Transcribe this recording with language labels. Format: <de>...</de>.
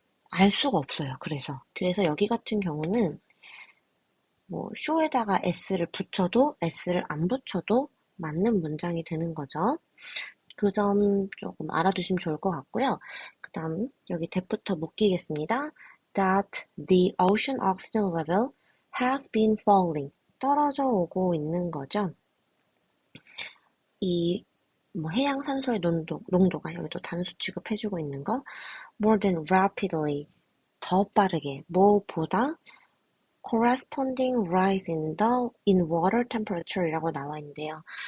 <ko>알 수가 없어요. 그래서 여기 같은 경우는 뭐 show에다가 s를 붙여도 s를 안 붙여도 맞는 문장이 되는 거죠. 그 점 조금 알아두시면 좋을 것 같고요. 그 다음 여기 that부터 묶이겠습니다.</ko> <en>That the ocean oxygen level has been falling.</en> <ko>떨어져 오고 있는 거죠. 이 뭐 해양 산소의 농도가 여기도 단수 취급해주고 있는 거</ko> <en>more than rapidly</en> <ko>더 빠르게 뭐보다</ko> <en>corresponding rise in water temperature</en> <ko>이라고 나와 있는데요.</ko>